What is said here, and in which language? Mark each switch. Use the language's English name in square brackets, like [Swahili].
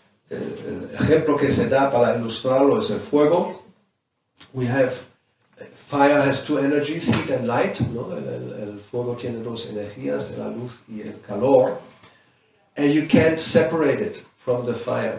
[Spanish] El ejemplo que se da para ilustrarlo es el fuego. [English] We have, fire has two energies, heat and light. [Spanish] ¿No? El fuego tiene dos energías, la luz y el calor. [English] And you can't separate it from the fire.